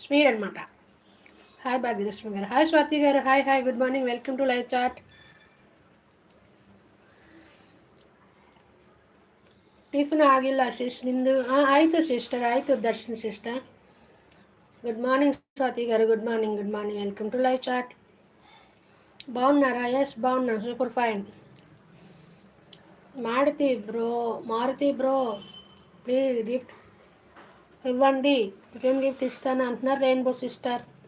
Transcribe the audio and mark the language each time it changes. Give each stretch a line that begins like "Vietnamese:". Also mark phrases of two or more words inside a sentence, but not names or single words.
Telugu: స్పీడ్ అనమాట. హాయ్ భాగ్యలక్ష్మి గారు, హాయ్ స్వాతి గారు,
English: hi hi, good morning, welcome to live chat.
Kannada: ಟಿಫನ್ ಆಗಿಲ್ಲ ಸಿಸ್, ನಿಮ್ಮದು ಆಯಿತು ಸಿಸ್ಟರ್, ಆಯಿತು ದರ್ಶನ್ ಸಿಸ್ಟರ್.
English: good morning స్వాతి గారు, good morning, good morning, welcome to live chat.
Telugu: బాగున్నారా? ఎస్ బాగున్నాను,
English: super fine.
Telugu: మారుతి బ్రో ప్లీజ్ గిఫ్ట్ ఇవ్వండి,
English: return gift
Telugu: ఇస్తాను అంటున్నారు రెయిన్బో సిస్టర్.